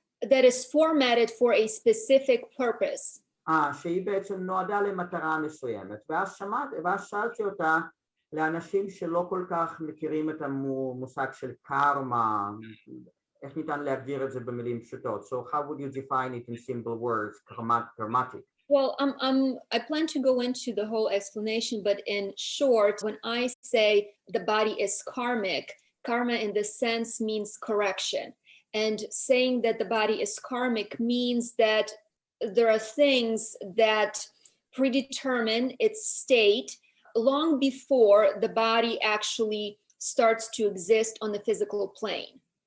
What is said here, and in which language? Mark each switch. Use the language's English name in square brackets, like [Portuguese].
[English] That is formatted for a specific purpose. [Hebrew] שהיא בעצם נועדה למטרה מסוימת. ואז שאלתי אותה לאנשים שלא כל כך מכירים את המושג של קרמה, איך ניתן להגדיר את זה במילים פשוטות? [English] So how would you define it in simple words, karmatic? Well, I plan to go into the whole explanation, but in short, when I say the body is karmic, karma in this sense means correction. And saying that the body is karmic means that there are things that predetermine its state long before the body actually starts to exist on the physical plane.